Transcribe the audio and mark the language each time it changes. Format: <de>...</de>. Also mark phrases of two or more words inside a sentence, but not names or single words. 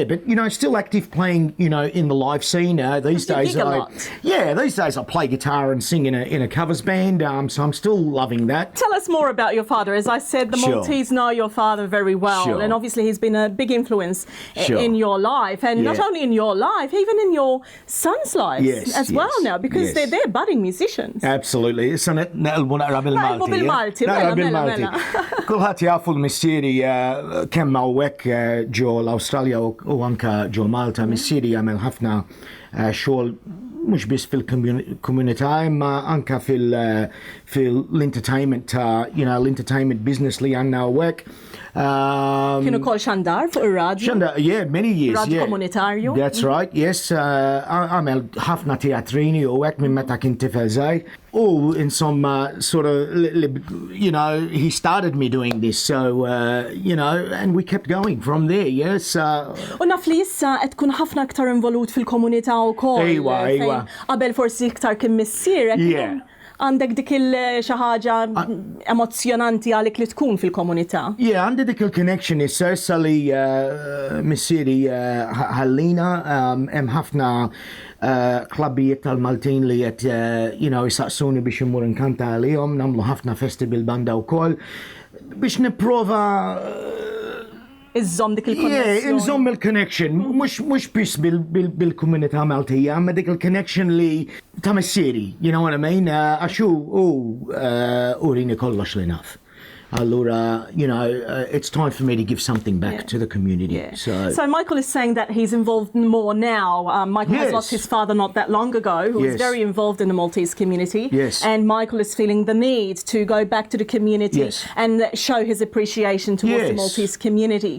<en>But, still active playing, in the live scene. These days I play guitar and sing in a covers band, so I'm still loving that. Tell us more about your father. As I said, the Maltese know your father very well, and obviously he's been a big influence in your life, and not only in your life, even in your son's lives as well now, because they're budding musicians. Absolutely.</en> <mt>Kulħadd jafu l-missieri kemm hawnhekk ġo l-Awstralja u anke ġo Malta. Missieri jagħmel ħafna xogħol mhux biss fil-komunità imma anke fil-entertainment l-</mt> <en>entertainment business</en> <mt>li għandna hawnhekk. Kienu kol xandar fuq ir-radju? Xandar,</mt> <en>many years.</en> <mt>Radju komunitarju?</mt> <en>That's right, yes.</en> <mt>Għamel ħafna teatrini u hekk minn meta kien tifel żgħir. Oh, insomma,</mt> <en>he started me doing this, so, and we kept going from there, yes.</en> <mt>U naf li issa qed tkun ħafna aktar involut fil-komunità wkoll. Ejwa. Qabel forsi iktar kien missier. Għandek dik xi ħaġa emozjonanti għalik li tkun fil-komunità. Għandi dik il-connection issa li missieri ħallina hemm ħafna klabbijiet tal-Maltin li qed jisaqsuni biex immur inkanta għalihom, nagħmlu ħafna festival banda wkoll biex nipprova Iżżomm dik il-connection. Iżżomm il-connection, mhux biss bil-komunità Maltija, ma dik il-connection li ta' missieri,</mt> <en>you know what I mean?</en> <mt>Għax urini kollox li naf. Allura,</mt> <en>it's time for me to give something back to the community. So Michael is saying that he's involved more now. Michael has lost his father not that long ago, who was very involved in the Maltese community. And Michael is feeling the need to go back to the community and show his appreciation towards the Maltese community.</en>